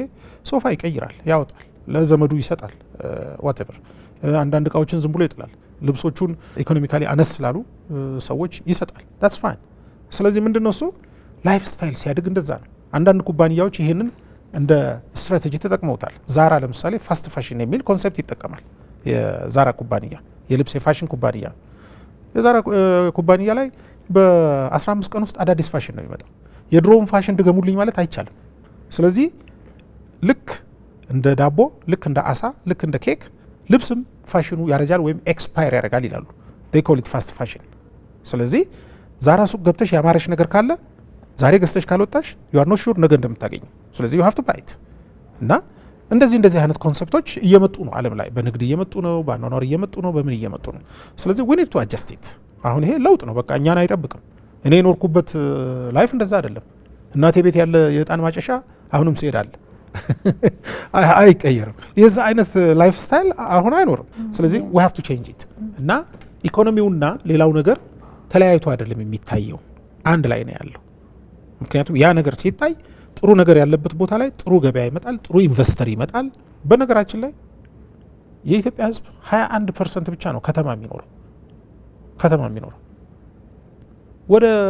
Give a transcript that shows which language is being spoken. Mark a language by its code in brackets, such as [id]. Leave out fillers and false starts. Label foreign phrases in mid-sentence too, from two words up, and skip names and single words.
[am] ሶፋ ይቀይራል፣ ያወጣል፣ ለዘመዱ ይሰጣል፣ ዋቴቨር። አንዳንድ እቃዎችን ዝም ብሎ ይጥላል። ልብሶቹን ኢኮኖሚካሊ አነስ ስላሉ ሰዎች ይሰጣል። [en] That's fine። [am] ስለዚህ ምንድነው እሱ [en] life style [am] ሲያድግ እንደዛ ነው። አንዳንድ ኩባንያዎች ይሄንን እንደ ስትራቴጂ ተጠቅመውታል። ዛራ ለምሳሌ [en] fast fashion [am] የሚል ኮንሴፕት ይጠቀማል። የዛራ ኩባንያ የልብስ የፋሽን ኩባንያ የዛራ ኩባንያ ላይ በ15 ቀን ውስጥ አዳዲስ ፋሽን ነው የሚመጣው። የድሮውን ፋሽን ድገሙልኝ ማለት አይቻልም። ስለዚህ ልክ እንደ ዳቦ፣ ልክ እንደ አሳ፣ ልክ እንደ ኬክ ልብስም ፋሽኑ ያረጃል ወይም ኤክስፓየር ያደርጋል ይላሉ። [en] they call it fast fashion። [am] ስለዚህ ዛራ ሱቅ ገብተሽ ያማረሽ ነገር ካለ ዛሬ ገዝተሽ ካልወጣሽ [en] you are not sure [am] ነገ እንደምታገኝ። ስለዚህ [en] you have to buy it። [am] እና እንደዚህ አይነት ኮንሰፕቶች እየመጡ ነው ዓለም ላይ፣ በንግድ እየመጡ ነው፣ በአኗኗር እየመጡ ነው፣ በምን እየመጡ ነው። ስለዚህ [en] we need to adjust it። [am] አሁን ይሄ ለውጥ ነው፣ በቃ እኛን አይጠብቅም። እኔ የኖርኩበት ላይፍ እንደዛ አይደለም። እናቴ ቤት ያለ የዕጣን ማጨሻ አሁንም ሲሄድ አለ አይቀየርም። የዛ አይነት [en] life style [am] አሁን አይኖርም። ስለዚህ [en] we have to change it። [am] እና ኢኮኖሚውና ሌላው ነገር ተለያይቶ አይደለም የሚታየው፣ አንድ ላይ ነው ያለው። ምክንያቱም ያ ነገር ሲታይ ጥሩ ነገር ያለበት ቦታ ላይ ጥሩ ገበያ ይመጣል፣ ጥሩ ኢንቨስተር ይመጣል። በነገራችን ላይ የኢትዮጵያ ሕዝብ 21% ብቻ ነው ከተማ የሚኖረው። ወደ